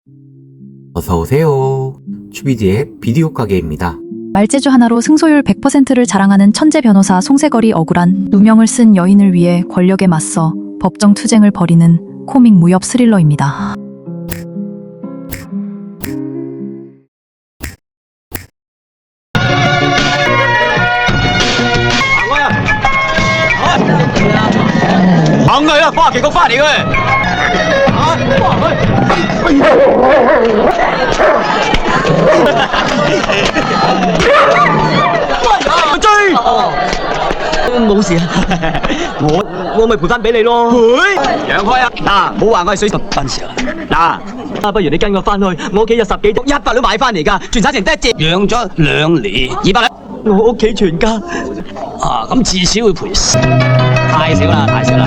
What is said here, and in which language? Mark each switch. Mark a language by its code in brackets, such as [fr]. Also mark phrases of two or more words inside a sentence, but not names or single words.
[ko] 어서오세요. 추비디의 비디오 가게입니다. 말재주 하나로 승소율 100%를 자랑하는 천재 변호사 송세걸이 억울한 누명을 쓴 여인을 위해 권력에 맞서 법정 투쟁을 벌이는 코믹 무협 스릴러입니다. [vi] mọi người ơi, qua kìa con pha điện ơi. Truy. [yue] 冇事啊，我咪賠翻俾你咯。賠？讓開啊！嗱，冇話我係水笨時啊！嗱，不如你跟我翻去，我屋企有10幾棟100兩買翻嚟㗎，全省成得一隻。養咗2年，200兩。我屋企全家。啊，咁至少會賠。太少啦，太少啦。